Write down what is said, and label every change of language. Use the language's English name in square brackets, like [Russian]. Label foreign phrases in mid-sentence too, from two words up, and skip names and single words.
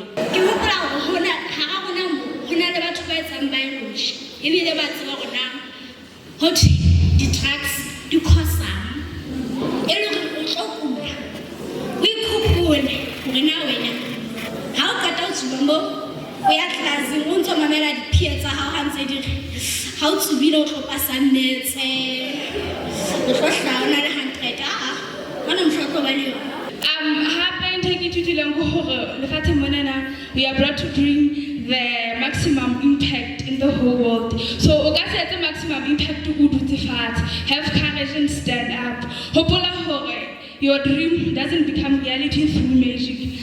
[Southern Sotho] Ke hopola hore hara rona hona le batho ba etsang biology ebile ba tseba rona ho di-drugs di cause-ang e le hore o tlo kula o ikgopole hore na wena ha o qeta ho tsuba mo o ya tlelaseng o ntso mamela di-peer tsa hao ha ntse di re ha o tsubile o tlo pasa nnetse o tlo hlaha o na le 100 hona motho o tlo ba le yona. [English] We are brought to bring the maximum impact in the whole world. So, the maximum impact to have courage and stand up. Your dream doesn't become reality through magic.